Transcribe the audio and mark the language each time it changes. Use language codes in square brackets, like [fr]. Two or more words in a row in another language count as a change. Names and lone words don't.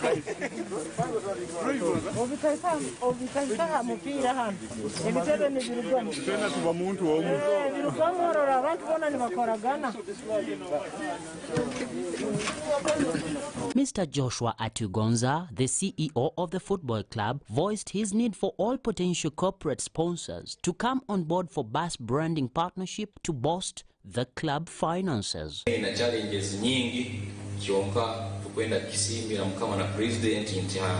[en] Mr. Joshua Atugonza, the CEO of the football club, voiced his need for all potential corporate sponsors to come on board for bus branding partnership to boost the club finances. [nyn] Ina challenges nyingi kyonka tukwenda kisimbira mukama na president nti